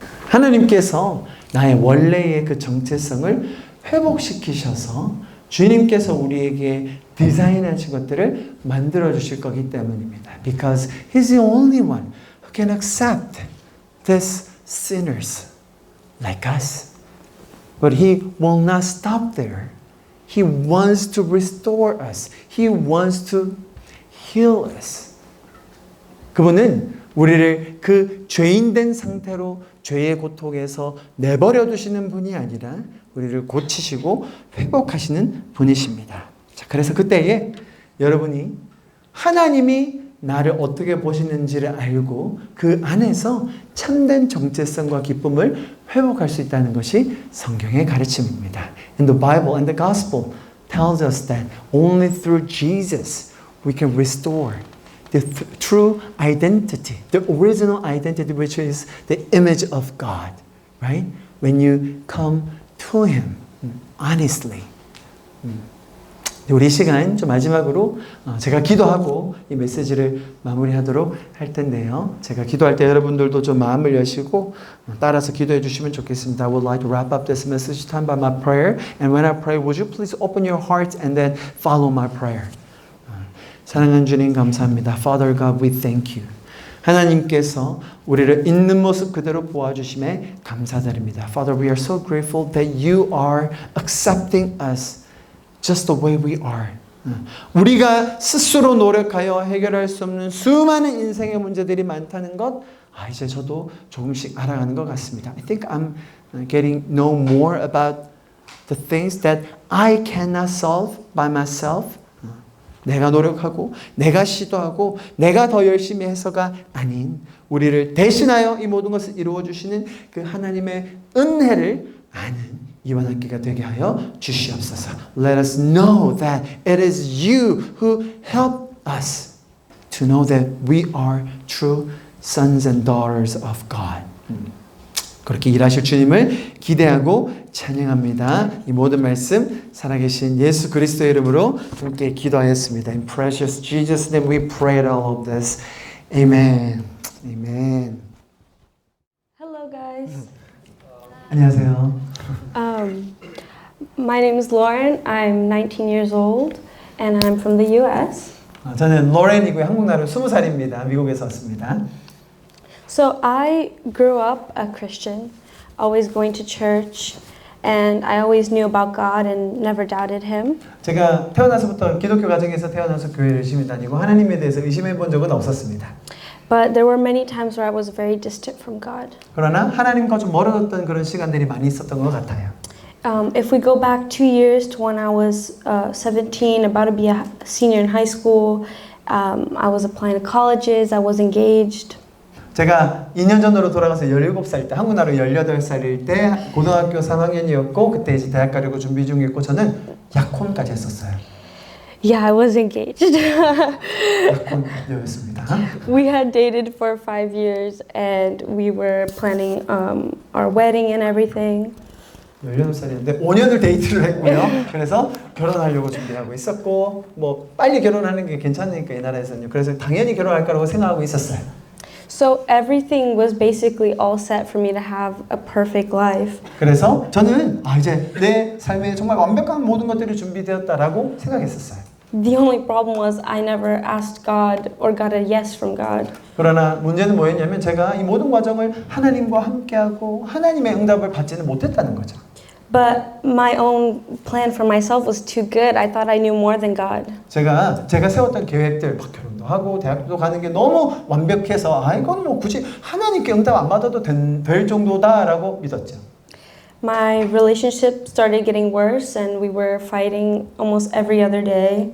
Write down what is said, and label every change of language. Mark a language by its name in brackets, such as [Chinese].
[Korean] 하나님께서 나의 원래의 그 정체성을 회복시키셔서 주님께서 우리에게 디자인하신 것들을 만들어 주실 거기 때문입니다. [English] Because He's the only one who can accept these sinners like us. But He will not stop there. He wants to restore us. He wants to heal us. [Korean] 그분은 우리를 그 죄인된 상태로 죄의 고통에서 내버려 두시는 분이 아니라 우리를 고치시고 회복하시는 분이십니다. 자, 그래서 그때에 여러분이 하나님이 나를 어떻게 보시는지를 알고 그 안에서 참된 정체성과 기쁨을 회복할 수 있다는 것이 성경의 가르침입니다. [English] And the Bible and the Gospel tells us that only through Jesus we can restore the true identity, the original identity, which is the image of God, right? When you come to Him honestly. [Korean] 우리 시간 좀 마지막으로 제가 기도하고 이 메시지를 마무리하도록 할 텐데요. 제가 기도할 때 여러분들도 좀 마음을 여시고 따라서 기도해 주시면 좋겠습니다. [English] I would like to wrap up this message time by my prayer. And when I pray, would you please open your heart and then follow my prayer? [Korean] 사랑하는 주님 감사합니다. [English] Father God, we thank you. [Korean] 하나님께서 우리를 있는 모습 그대로 보아주심에 감사드립니다. [English] Father, we are so grateful that you are accepting us just the way we are. [Korean] 우리가 스스로 노력하여 해결할 수 없는 수많은 인생의 문제들이 많다는 것, 이제 저도 조금씩 알아가는 것 같습니다. [English] I think I'm getting know more about the things that I cannot solve by myself. [Korean] 내가 노력하고 내가 시도하고 내가 더 열심히 해서가 아닌 우리를 대신하여 이 모든 것을 이루어 주시는 그 하나님의 은혜를 아는 이번 학기가 되게 하여 주시옵소서. [English] Let us know that it is you who help us to know that we are true sons and daughters of God. [Korean] 그렇게 일하실 주님을 기대하고 찬양합니다. 이 모든 말씀 살아계신 예수 그리스도의 이름으로 함께 기도하였습니다. [English] In precious Jesus' name we prayed all of this. Amen. Amen. Hello, guys. [Korean] 안녕하세요. [English] My name is Lauren. I'm 19 years old, and I'm from the U.S. [Korean] 저는 로렌이고요. 한국 나이로 20살입니다. 미국에서 왔습니다. [English] So I grew up a Christian, always going to church, and I always knew about God and never doubted Him. [Korean] 제가 태어나서부터 기독교 가정에서 태어나서 교회를 열심히 다니고 하나님에 대해서 의심해 본 적은 없었습니다. [English] But there were many times where I was very distant from God. [Korean] 그러나 하나님과 좀 멀어졌던 그런 시간들이 많이 있었던 것 같아요. [English] If we go back 2 years to when I was 17, about to be a senior in high school, I was applying to colleges, I was engaged. [Korean] 제가 2년 전으로 돌아가서 17살 때, 한국 나이로 18살일 때 고등학교 3학년이었고 그때 이제 대학 가려고 준비 중이었고 저는 약혼까지 했었어요. [English] Yeah, I was engaged. [Korean] 약혼녀였습니다. [English] We had dated for 5 years and we were planning our wedding and everything. [Korean] 18살이었는데 5년을 데이트를 했고요. 그래서 결혼하려고 준비하고 있었고 뭐 빨리 결혼하는 게 괜찮으니까 이 나라에서는요. 그래서 당연히 결혼할 거라고 생각하고 있었어요. [English] So everything was basically all set for me to have a perfect life. [Korean] 그래서 저는 이제 내 삶에 정말 완벽한 모든 것들이 준비되었다라고 생각했었어요. [English] The only problem was I never asked God or got a yes from God. [Korean] 그러나 문제는 뭐였냐면 제가 이 모든 과정을 하나님과 함께하고 하나님의 응답을 받지는 못했다는 거죠. [English] But my own plan for myself was too good. I thought I knew more than God. [Korean] 제가 세웠던 계획들, 막 결혼도 하고 대학도 가는 게 너무 완벽해서 이건 뭐 굳이 하나님께 응답 안 받아도 될 정도다라고 믿었죠. [English] My relationship started getting worse and we were fighting almost every other day.